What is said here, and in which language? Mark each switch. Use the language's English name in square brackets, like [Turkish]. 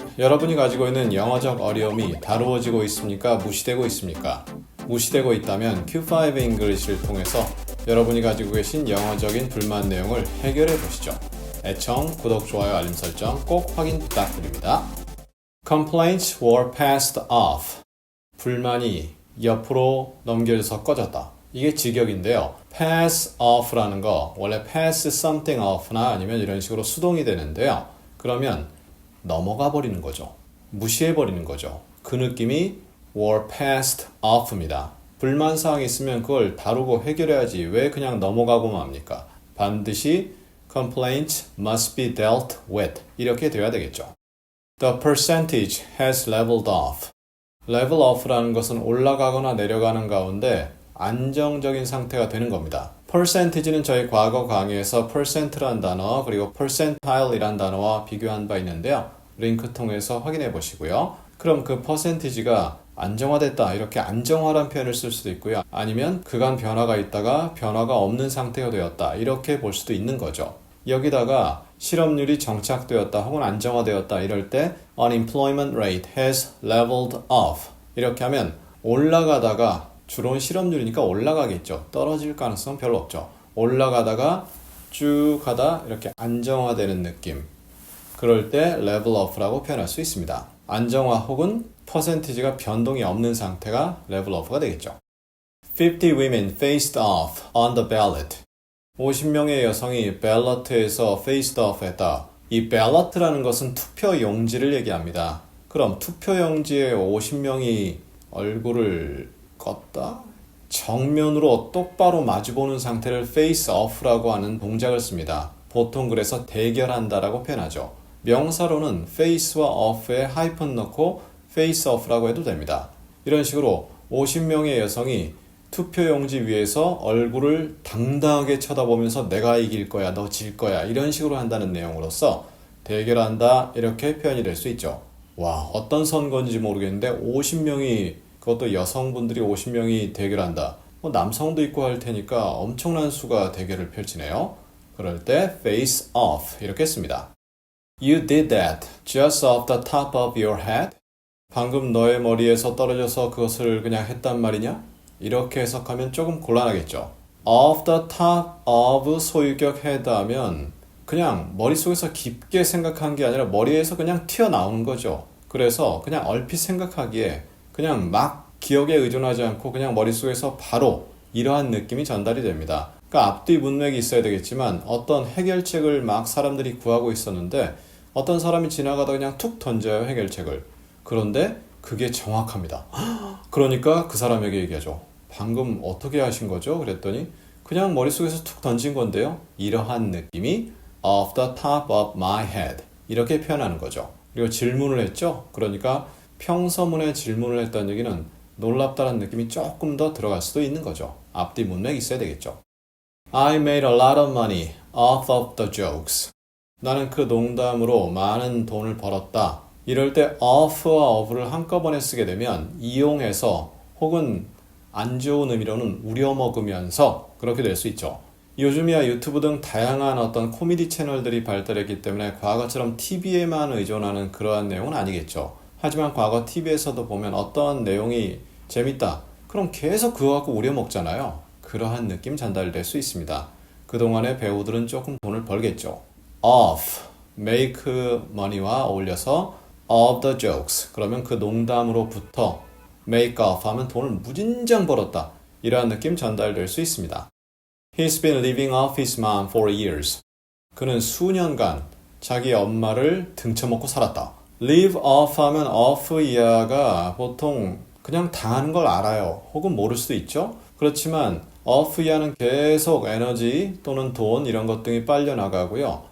[Korean] 여러분이 가지고 있는 영어적 어려움이 다루어지고 있습니까? 무시되고 있습니까? 무시되고 있다면 Q5 English를 통해서 여러분이 가지고 계신 영어적인 불만 내용을 해결해 보시죠. 애청, 구독, 좋아요, 알림 설정 꼭 확인 부탁드립니다. [English] Complaints were passed off. [Korean] 불만이 옆으로 넘겨져서 꺼졌다. 이게 직역인데요. pass off라는 거 원래 pass something off나 아니면 이런 식으로 수동이 되는데요. 그러면 넘어가 버리는 거죠. 무시해 버리는 거죠. 그 느낌이 were passed off 입니다. 불만사항이 있으면 그걸 다루고 해결해야지 왜 그냥 넘어가고 맙니까? [English] 반드시 complaints must be dealt with 이렇게 돼야 되겠죠. The percentage has leveled off. [Korean] level off라는 것은 올라가거나 내려가는 가운데 안정적인 상태가 되는 겁니다. percentage는 저희 과거 강의에서 percent라는 단어 그리고 percentile이란 단어와 비교한 바 있는데요. 링크 통해서 확인해 보시고요. 그럼 그 percentage가 안정화됐다 이렇게 안정화란 표현을 쓸 수도 있고요. 아니면 그간 변화가 있다가 변화가 없는 상태가 되었다 이렇게 볼 수도 있는 거죠. 여기다가 실업률이 정착되었다 혹은 안정화되었다 이럴 때 unemployment rate has leveled off 이렇게 하면 올라가다가 주로는 실업률이니까 올라가겠죠. 떨어질 가능성은 별로 없죠. 올라가다가 쭉 가다 이렇게 안정화되는 느낌. 그럴 때 level off라고 표현할 수 있습니다. 안정화 혹은 퍼센티지가 변동이 없는 상태가 level off가 되겠죠. [English] 50 women faced off on the ballot. [Korean] 50명의 여성이 밸러트에서 faced off 했다. 이 ballot라는 것은 투표 용지를 얘기합니다. 그럼 투표 용지에 50명이 얼굴을 껐다? 정면으로 똑바로 마주보는 상태를 face off라고 하는 동작을 씁니다. 보통 그래서 대결한다라고 표현하죠. 명사로는 face와 off에 하이픈 넣고 face off라고 해도 됩니다. 이런 식으로 50명의 여성이 투표용지 위에서 얼굴을 당당하게 쳐다보면서 내가 이길 거야, 너 질 거야 이런 식으로 한다는 내용으로서 대결한다 이렇게 표현이 될 수 있죠. 와, 어떤 선거인지 모르겠는데 50명이 그것도 여성분들이 50명이 대결한다. 남성도 있고 할 테니까 엄청난 수가 대결을 펼치네요. 그럴 때 face off 이렇게 씁니다. [English] You did that just off the top of your head? [Korean] 방금 너의 머리에서 떨어져서 그것을 그냥 했단 말이냐? 이렇게 해석하면 조금 곤란하겠죠. off the top of 소유격 head 하면 그냥 머릿속에서 깊게 생각한 게 아니라 머리에서 그냥 튀어나오는 거죠. 그래서 그냥 얼핏 생각하기에 그냥 막 기억에 의존하지 않고 그냥 머릿속에서 바로 이러한 느낌이 전달이 됩니다. 그러니까 앞뒤 문맥이 있어야 되겠지만 어떤 해결책을 막 사람들이 구하고 있었는데 어떤 사람이 지나가다 그냥 툭 던져요 해결책을. 그런데 그게 정확합니다. 그러니까 그 사람에게 얘기하죠. 방금 어떻게 하신 거죠? 그랬더니 그냥 머릿속에서 툭 던진 건데요. 이러한 느낌이 off the top of my head 이렇게 표현하는 거죠. 그리고 질문을 했죠. 그러니까 평서문에 질문을 했다는 얘기는 놀랍다는 느낌이 조금 더 들어갈 수도 있는 거죠. 앞뒤 문맥이 있어야 되겠죠. [English] I made a lot of money off of the jokes. [Korean] 나는 그 농담으로 많은 돈을 벌었다. 이럴 때 off와 of를 한꺼번에 쓰게 되면 이용해서 혹은 안 좋은 의미로는 우려먹으면서 그렇게 될 수 있죠. 요즘이야 유튜브 등 다양한 어떤 코미디 채널들이 발달했기 때문에 과거처럼 TV에만 의존하는 그러한 내용은 아니겠죠. 하지만 과거 TV에서도 보면 어떤 내용이 재밌다. 그럼 계속 그거 갖고 우려먹잖아요. 그러한 느낌 전달될 수 있습니다. 그동안의 배우들은 조금 돈을 벌겠죠. Off, make money와 어울려서 of the jokes. 그러면 그 농담으로부터 make off 하면 돈을 무진장 벌었다. 이러한 느낌 전달될 수 있습니다. [English] He's been living off his mom for years. [Korean] 그는 수년간 자기 엄마를 등쳐먹고 살았다. live off 하면 off 이하가 보통 그냥 당하는 걸 알아요. 혹은 모를 수도 있죠. 그렇지만 off 이하는 계속 에너지 또는 돈 이런 것 등이 빨려나가고요.